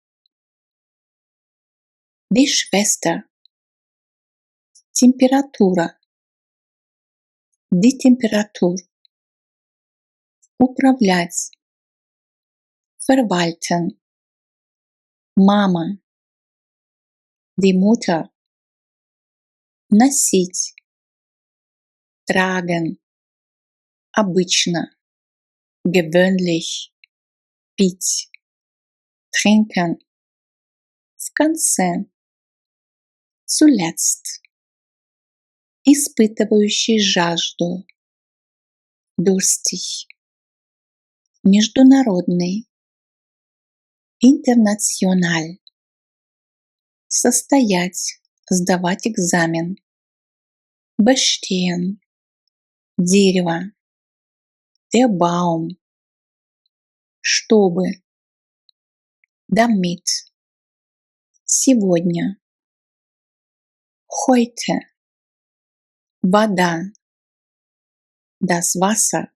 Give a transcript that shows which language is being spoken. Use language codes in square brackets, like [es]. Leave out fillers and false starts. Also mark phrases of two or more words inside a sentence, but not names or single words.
[de] Die Schwester. Температура. Die Temperatur. Управлять. Verwalten. Мама. Die Mutter. [ru] Носить. [de] Tragen. Обычно. Gewöhnlich. Пить. [ru] Trinken. В конце. Zuletzt. Испытывающий жажду. [de] Durstig. Международный. International. Состоять. [ru] Сдавать экзамен. Bestehen. Дерево. [de] Der Baum. Чтобы. Damit. Сегодня. Heute. Вода. Das Wasser.